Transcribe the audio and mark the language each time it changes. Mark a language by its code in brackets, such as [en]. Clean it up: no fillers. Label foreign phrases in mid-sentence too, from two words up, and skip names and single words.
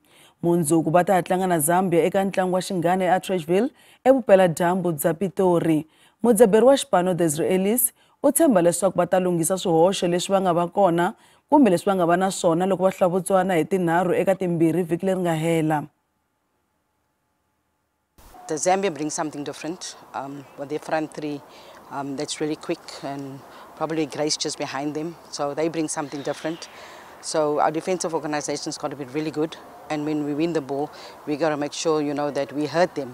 [ts] Mundzuku va ta tlanga na Zambia eka ntlangu wa xinghana eAtrechville evupela-dyambu bya Pitori. Mudzaberi wa xipano Desiree Ellis u tshemba leswaku va ta lunghisa swihoxo leswi va nga va kona kumbe leswi va nga va na swona loko va hlula Botswana hi tinharhu eka timbirhi vhiki leri nga hela. [en] The Zambia brings something different with their front three that's really quick and probably Grace just behind them. So they bring something different. So our defensive organization's got to be really good. And when we win the ball, we got to make sure, that we hurt them.